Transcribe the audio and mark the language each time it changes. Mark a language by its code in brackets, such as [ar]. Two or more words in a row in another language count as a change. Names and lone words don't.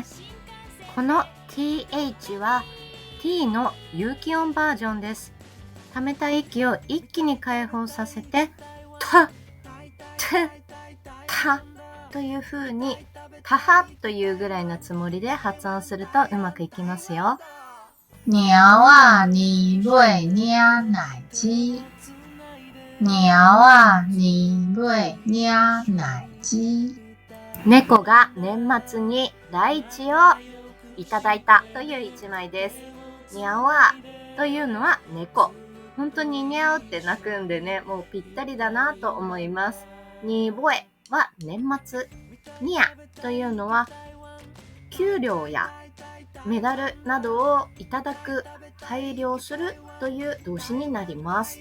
[ja] この TH は T の有気音バージョンです。溜めた息を一気に解放させてタという風にタハというぐらいのつもりで発音するとうまくいきますよ。 [nan] 猫仔年尾领奶雞猫仔年尾領奶雞 [ja] 猫が年末にライチをいただいたという一枚です。にゃわというのは猫。本当ににゃうって鳴くんでね、もうぴったりだなと思います。にぼえは年末。にゃというのは給料やメダルなどをいただく、配慮するという動詞になります。